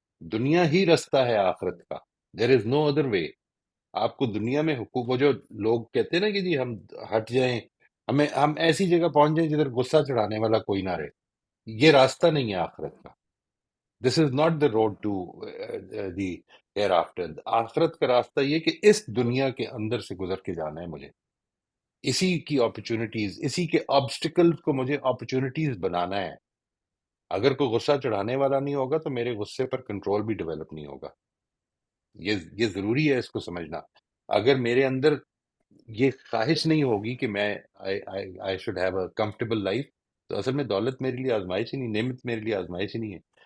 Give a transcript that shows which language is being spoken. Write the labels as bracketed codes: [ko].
[ur] دنیا ہی رستہ ہے آخرت کا. [en] There is no other way. [ur] آپ کو دنیا میں حقوق، وہ جو لوگ کہتے ہیں نا کہ جی ہم ہٹ جائیں، ہم ایسی جگہ پہنچ جائیں جدھر غصہ چڑھانے والا کوئی نہ رہے، یہ راستہ نہیں ہے آخرت کا. [en] This is not the road to the hereafter. [ur] آخرت کا راستہ یہ کہ اس دنیا کے اندر سے گزر کے جانا ہے مجھے. اسی کی اپرچونٹیز، اسی کے آبسٹیکلز کو مجھے اپرچونٹیز بنانا ہے. اگر کوئی غصہ چڑھانے والا نہیں ہوگا تو میرے غصے پر کنٹرول بھی ڈیولپ نہیں ہوگا. یہ ضروری ہے اس کو سمجھنا. اگر میرے اندر یہ خواہش نہیں ہوگی کہ میں [en] I should have a comfortable life, [ur] تو اصل میں دولت میرے لیے آزمائش ہی نہیں، نعمت میرے لیے آزمائش ہی نہیں ہے.